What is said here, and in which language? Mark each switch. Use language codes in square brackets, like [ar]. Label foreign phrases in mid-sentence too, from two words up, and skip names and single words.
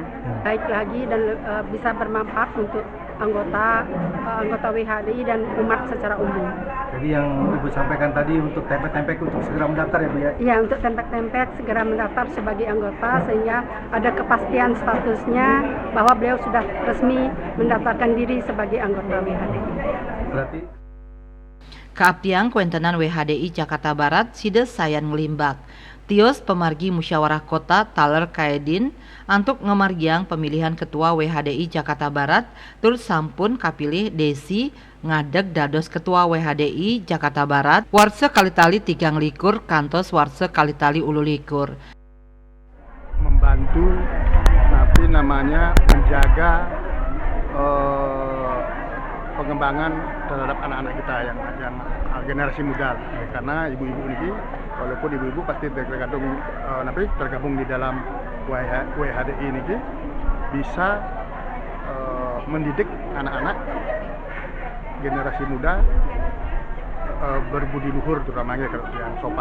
[id] Baik lagi dan bisa bermanfaat untuk anggota WHDI dan umat secara umum. Jadi yang Ibu sampaikan tadi untuk tempek-tempek untuk segera mendaftar ya Bu ya? Iya, untuk tempek-tempek segera mendaftar sebagai anggota sehingga ada kepastian statusnya bahwa beliau sudah resmi mendaftarkan diri sebagai anggota WHDI. Berarti [ban] Kaaptiang Kuentenan WHDI Jakarta Barat side sayan ngelimbak. Tios pemargi musyawarah kota taler kaedin antuk ngemargiang pemilihan ketua WHDI Jakarta Barat tur sampun kapilih Desi ngadeg dados ketua WHDI Jakarta Barat warse kalitali 3 likur kantos warse kalitali 10 likur. [id] Membantu namanya menjaga pengembangan terhadap anak-anak kita yang generasi muda, karena ibu-ibu ini walaupun ibu-ibu pasti tergabung di dalam WHDI ini bisa mendidik anak-anak generasi muda berbudi luhur terutamanya yang sopan.